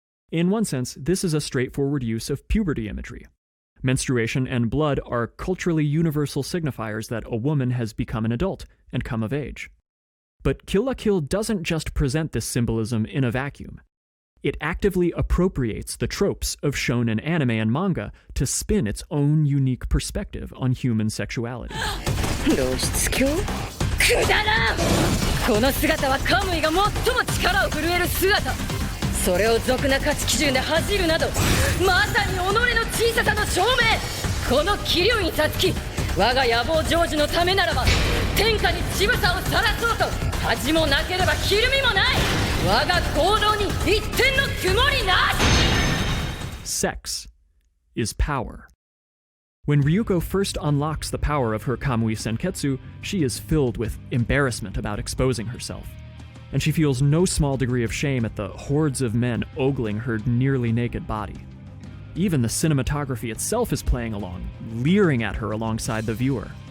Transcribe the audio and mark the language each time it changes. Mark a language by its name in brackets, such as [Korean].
[English] In one sense, this is a straightforward use of puberty imagery. Menstruation and blood are culturally universal signifiers that a woman has become an adult and come of age. But Kill La Kill doesn't just present this symbolism in a vacuum. It actively appropriates the tropes of shonen anime and manga to spin its own unique perspective on human sexuality. [Japanese] 露出狂？くだらん！この姿はカムイが最も力を震える姿。それを俗な価値基準で恥じるなど、まさに己の小ささの証明。この桐生に立つき、我が野望成就のためならば天下に乳房を晒そうと恥もなければひるみもない。我が行動に一点の曇りなし。 [English] Sex is power. When Ryuko first unlocks the power of her Kamui Senketsu, she is filled with embarrassment about exposing herself. And she feels no small degree of shame at the hordes of men ogling her nearly naked body. Even the cinematography itself is playing along, leering at her alongside the viewer.